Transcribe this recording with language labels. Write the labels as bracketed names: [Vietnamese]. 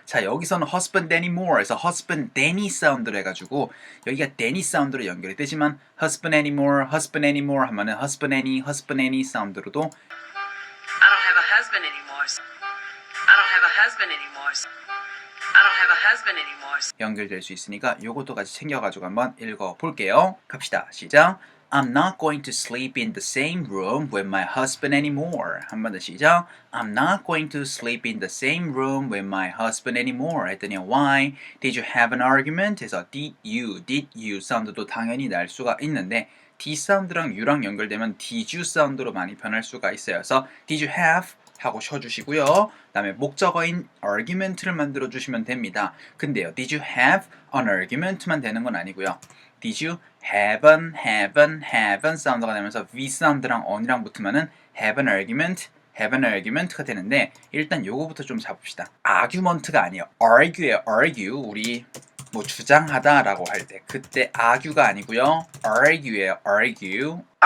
[Korean] 자, 여기서는 [English] husband anymore [Korean] 에서 husband danny 사운드로 해가지고 여기가 danny 사운드로 연결이 되지만 husband anymore 하면은 husband any 사운드로도 [English] I don't have a husband anymore. I don't have a husband anymore. I don't have a husband anymore. [Korean] 연결될 수 있으니까 요것도 같이 챙겨가지고 한번 읽어볼게요. 갑시다. 시작. [English] I'm not going to sleep in the same room with my husband anymore. [Korean] 한 번 더 시작. [English] I'm not going to sleep in the same room with my husband anymore. [Korean] 했더니 [English] why? Did you have an argument? [Korean] 해서 [English] did you [Korean] 사운드도 당연히 날 수가 있는데 D 사운드랑 U랑 연결되면 did you 사운드로 많이 변할 수가 있어요. 그래서 [English] did you have? [Korean] 하고 쳐주시고요. 그 다음에 목적어인 argument를 만들어 주시면 됩니다. 근데요, [English] did you have an argument [Korean] 만 되는 건 아니고요. [English] Did you have an [Korean] 사운드가 되면서 V 사운드랑 on이랑 붙으면은 [English] have an argument [Korean] 가 되는데 일단 요거부터 좀 잡읍시다. argument가 아니에요. argue예요. argue. 우리 뭐 주장하다라고 할 때 그때 argue가 아니고요. argue예요. argue.